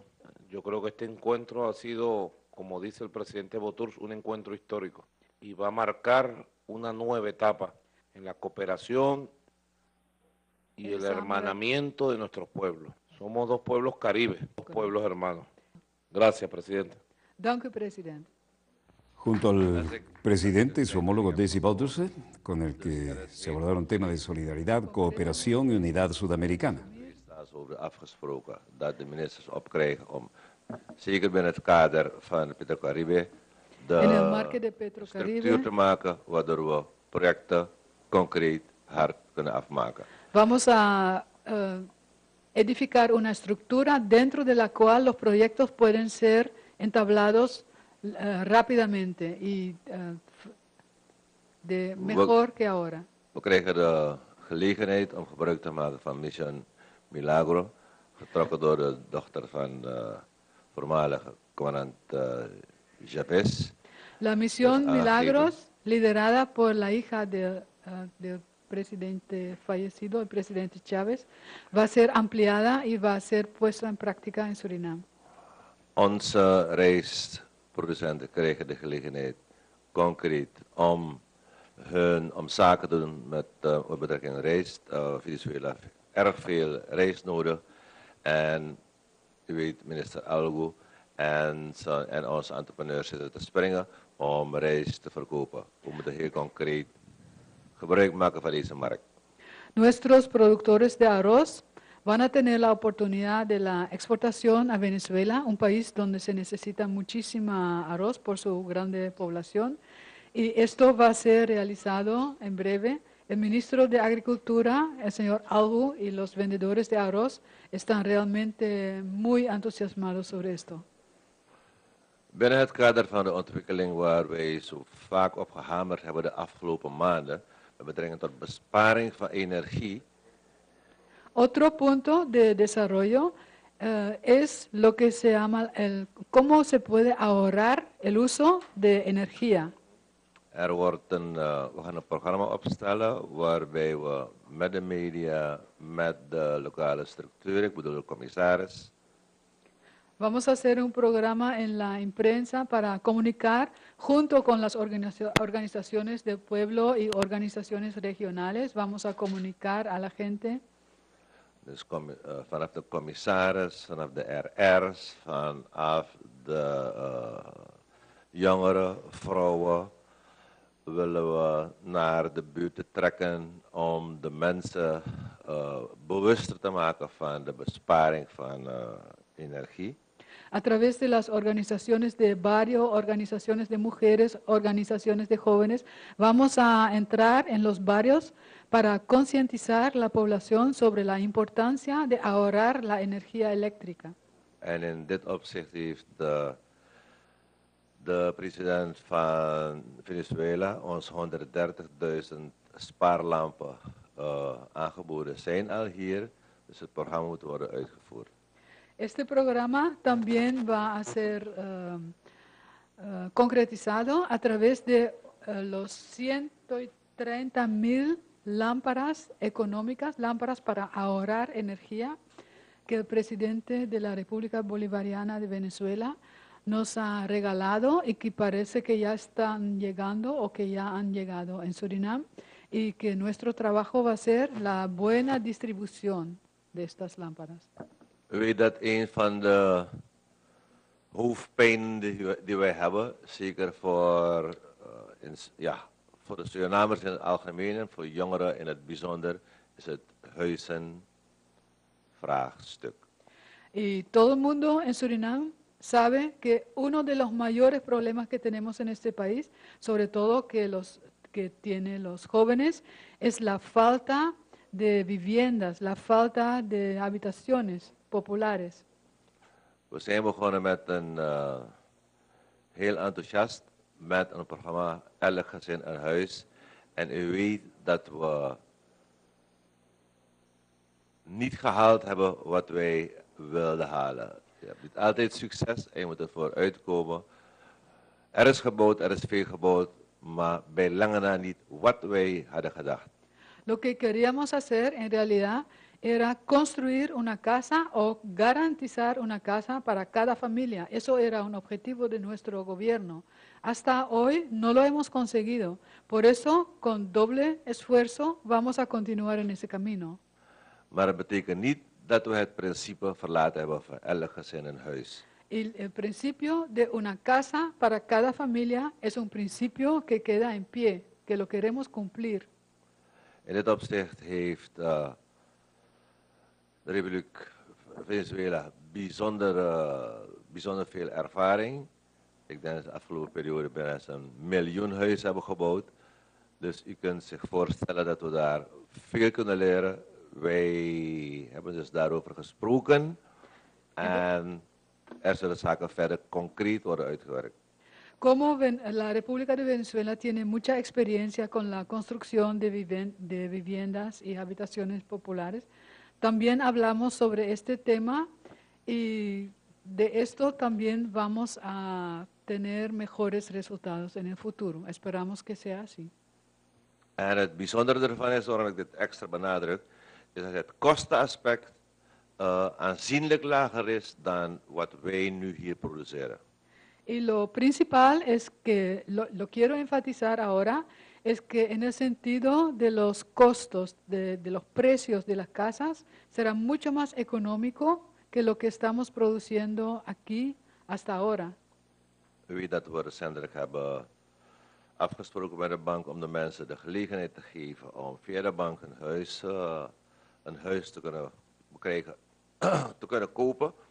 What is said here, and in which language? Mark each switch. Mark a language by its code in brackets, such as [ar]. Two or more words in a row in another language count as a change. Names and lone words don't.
[es] Yo creo que este encuentro ha sido, como dice el presidente Boturs, un encuentro histórico y va a marcar una nueva etapa en la cooperación y el hermanamiento de nuestros pueblos. Somos 2 pueblos caribes, 2 pueblos hermanos. Gracias, presidente. [nl] Dank u, presidente. [es] Junto al presidente y su homólogo Desi Bouterse, con el que se abordaron temas de solidaridad, cooperación y unidad sudamericana. [nl] Over afgesproken dat de ministers opkrijgen om, zeker binnen het kader van Petrocaribe, de structuur te maken waardoor we projecten concreet hard kunnen afmaken. [es] Vamos a edificar una estructura dentro de la cual los proyectos pueden ser entablados rápidamente y de mejor que ahora. [nl] We krijgen de gelegenheid om gebruik te maken van Mission Milagro, getrokken door de dochter van de voormalige commandant Chavez. [es] La misión Milagros, liderada por la hija del presidente fallecido, el presidente Chávez, va a ser ampliada y va a ser puesta en práctica en Surinam. [nl] Onze reis producenten krijgen de gelegenheid concreet om zaken te doen met betrekking tot rijst. Venezuela heeft erg veel rijst nodig. En u weet, minister Algo en onze entrepreneurs zitten te springen om rijst te verkopen. We moeten heel concreet gebruik maken van deze markt. [es] Nuestros productores de arroz van a tener la oportunidad de la exportación a Venezuela, un país donde se necesita muchísima arroz por su grande población. Y esto va a ser realizado en breve. El ministro de Agricultura, el señor Algo, y los vendedores de arroz están realmente muy entusiasmados sobre esto. [nl] Binnen het kader van de ontwikkeling waar wij zo vaak op gehamerd hebben de afgelopen maanden, met betrekking tot besparing van energie. [es] Otro punto de desarrollo es lo que se llama cómo se puede ahorrar el uso de energía. [nl] We gaan een programma opstellen waarbij we met de media, met de lokale structuur, ik bedoel de commissaris. [es] Vamos a hacer un programa en la imprensa para comunicar junto con las organizaciones del pueblo y organizaciones regionales. Vamos a comunicar a la gente. [nl] Dus vanaf de commissaris, vanaf de RR's, vanaf de jongeren, vrouwen, willen we naar de buurten trekken om de mensen bewuster te maken van de besparing van energie. [es] A través de las organizaciones de barrio, organizaciones de mujeres, organizaciones de jóvenes, vamos a entrar en los barrios para concientizar la población sobre la importancia de ahorrar la energía eléctrica. [nl] En in dit opzicht heeft de president van Venezuela ons 130.000 spaarlampen aangeboden. Zijn al hier, dus het programma moet worden uitgevoerd. [es] Este programa también va a ser concretizado a través de los 130.000 lámparas económicas, lámparas para ahorrar energía, que el presidente de la República Bolivariana de Venezuela nos ha regalado y que parece que ya están llegando o que ya han llegado en Surinam, y que nuestro trabajo va a ser la buena distribución de estas lámparas. [nl] U weet dat een van de hoofdpijnen die wij hebben, zeker voor de Surinamers in het algemeen en voor jongeren in het bijzonder, is het huizenvraagstuk. [es] Y todo el mundo en Surinam sabe que uno de los mayores problemas que tenemos en este país, sobre todo que tienen los jóvenes, es la falta de viviendas, la falta de habitaciones populares. [nl] We zijn begonnen met heel enthousiast met een programma Elk Gezin een Huis. En u weet dat we niet gehaald hebben wat wij wilden halen. Je hebt niet altijd succes en je moet ervoor uitkomen. Er is gebouwd, er is veel gebouwd, maar bij lange na niet wat wij hadden gedacht. [es] Lo que queríamos hacer en realidad era construir una casa o garantizar una casa para cada familia. Eso era un objetivo de nuestro gobierno. Hasta hoy no lo hemos conseguido. Por eso, con doble esfuerzo, vamos a continuar en ese camino. [nl] Maar dat betekent niet dat we het principe verlaten hebben van elk gezin een huis. [es] El principio de una casa para cada familia es un principio que queda en pie, que lo queremos cumplir. [nl] In dit opzicht heeft de Republiek Venezuela bijzonder veel ervaring. Ik denk dat de afgelopen periode bijna een miljoen huizen hebben gebouwd. Dus u kunt zich voorstellen dat we daar veel kunnen leren. Wij hebben dus daarover gesproken en er zullen zaken verder concreet worden uitgewerkt. [es] Como la República de Venezuela tiene mucha experiencia con la construcción de viviendas y habitaciones populares, también hablamos sobre este tema y de esto también vamos a tener mejores resultados en el futuro. Esperamos que sea así. [nl] En het bijzondere ervan is, waarom ik dit extra benadruk, is dat het kostenaspect aanzienlijk lager is dan wat wij nu hier produceren. [es] Y lo principal es que, lo quiero enfatizar ahora, es que en el sentido de los costos, de los precios de las casas, será mucho más económico que lo que estamos produciendo aquí hasta ahora. [nl] U weet dat we recentelijk hebben afgesproken met de bank om de mensen de gelegenheid te geven om via de bank een huis te kunnen krijgen, te kunnen kopen.